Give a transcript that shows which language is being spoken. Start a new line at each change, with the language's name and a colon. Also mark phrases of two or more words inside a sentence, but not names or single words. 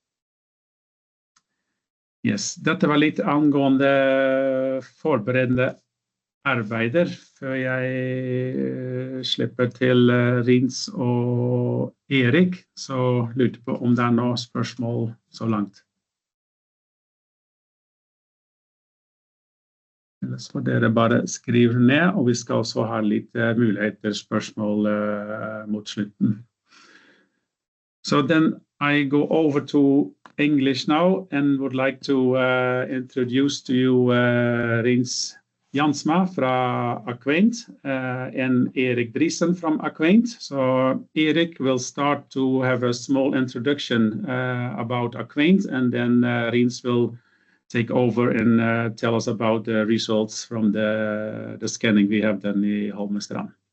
Norwegian: Yes, dette var litt angående forberedende arbeider, før jeg slipper til Rins og Erik, så lurer på om det er noen spørsmål så langt. Ellers får dere bare skrive ned, og vi skal også ha litt muligheter spørsmål mot slutten.
English: So then I go over to English now and would like to introduce to you Rins Jansma fra Acquaint and Erik Driesen from Acquaint. So Erik will start to have a small introduction about Acquaint, and then Rins will take over and tell us about the results from the scanning we have done in Holmestrand.